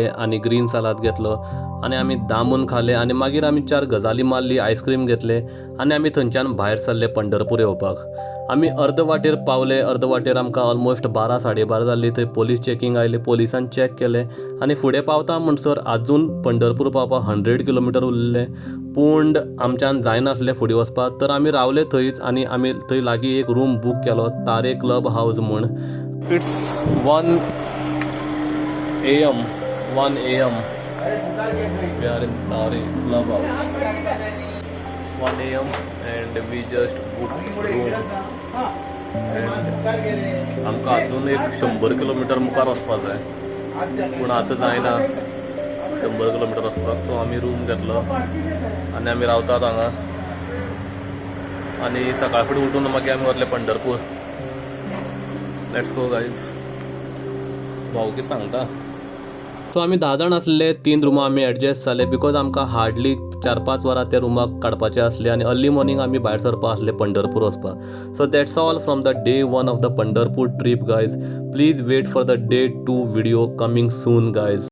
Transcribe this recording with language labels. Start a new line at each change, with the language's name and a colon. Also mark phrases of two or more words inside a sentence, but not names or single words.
Konkani: आनी ग्रीन सलाद घेतलो आनी आमी दामून खाले आनी मागीर आमी 4 गजाली मारली आयस्क्रीम घेतले आनी आमी थंयच्यान भायर सरले पंढरपूर येवपाक आमी अर्द वाटेर पावले अर्द वाटेर आमकां ऑलमोस्ट 12-12:30 जाल्ली थंय
English: police checking
Konkani: आयलें पोलिसान चॅक केलें आनी फुडें पावता म्हणसर आजून पंढरपूर पावपाक 100 किलोमिटर उरले पूण आमच्यान जायनासलें फुडें वचपाक तर आमी रावले थंयच आनी आमी थंय लागीं एक
English: room book
Konkani: केलो तारे क्लब हावस म्हूण इट्स 1
English: AM we are in Tare Club House 1 AM and we just booked room and
Konkani: आमकां आजून एक 100 किलोमिटर मुखार वचपाक जाय पूण आतां जायना 100 किलोमिटर वचपाक सो आमी रूम घेतलो आनी आमी रावतात हांगा आनी सकाळ फुडें उठून मागीर आमी वतले पंढरपूर
English: let's go guys
Konkani: भाऊ कितें सांगता सो आमी 10 जाण आसले 3 रुमां आमी एडजस्ट जाले बिकॉज आमकां हार्डली 4-5 वरां त्या रुमाक काडपाचें आसलें आनी
English: early morning
Konkani: आमी भायर सरपा आसले पंढरपूर वचपाक
English: so that's all from the day 1 of the Pandharpur trip guys please wait for the day 2 video coming soon guys